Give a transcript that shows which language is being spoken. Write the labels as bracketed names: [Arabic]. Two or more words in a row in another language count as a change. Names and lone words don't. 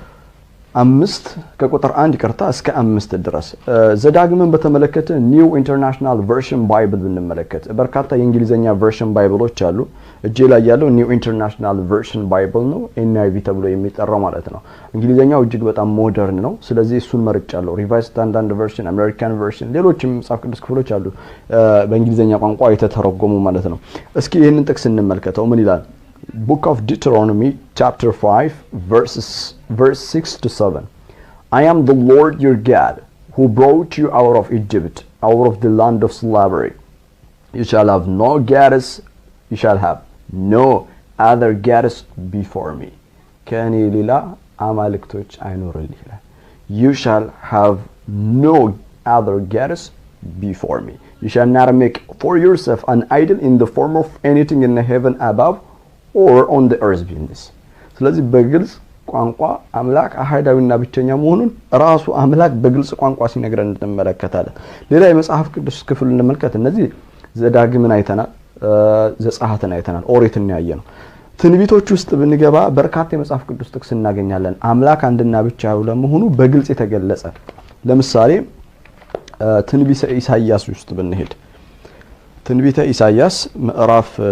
[Amharic] 1 ይቅርታ እስከ 5 ድረስ ዘዳግምን በተመለከተ ኒው ኢንተርናሽናል ቨርሽን ባይብል ብንመለከት በርካታ የእንግሊዘኛ ቨርሽን ባይብሎች አሉ እጄ ላይ ያለው ኒው ኢንተርናሽናል ቨርሽን ባይብል ነው NIV ተብሎ የሚጠራው ማለት ነው እንግሊዘኛው እጅግ በጣም ሞደርን ነው ስለዚህ እሱን መርጫለሁ ሪቫይዝድ ስታንዳርድ ቨርሽን አሜሪካን ቨርሽን ሌሎችም መጽሐፍ ቅዱስ ክፍሎች አሉ በእንግሊዘኛ ቋንቋ የተተረጎሙ ማለት ነው እስኪ ይሄንን ጥቅስ እንመልከተው ምን ይላል [English] Book of Deuteronomy chapter 5 verse 6 to 7 I am the Lord your God who brought you out of Egypt out of the land of slavery you shall have no gods you shall have no other gods before me [Amharic] ከኔ ሌላ አማልክቶች አይኖርልህ ይላል [English] you shall have no other gods before me you shall not make for yourself an idol in the form of anything in the heaven above or on the earth beneath [Amharic] ስለዚህ በግልጽ ቋንቋ አምላክ አሃዳዊና ብቸኛ መሆኑን ራሱ አምላክ በግልጽ ቋንቋ ሲነግረን እንመለከታለን ሌላ የመጽሐፍ ቅዱስ ክፍል እንመልከት እነዚህ ዘዳግምን አይተናል ዘጸአትን አይተናል ኦሪትን ያየነው ትንቢቶች ውስጥ ብንገባ በርካታ የመጽሐፍ ቅዱስ ጥቅስ እናገኛለን አምላክ አንድና ብቻው ለመሆኑ በግልጽ የተገለጸ ለምሳሌ ትንቢተ ኢሳይያስ ውስጥ ብንሄድ ትንቢተ ኢሳይያስ ምዕራፍ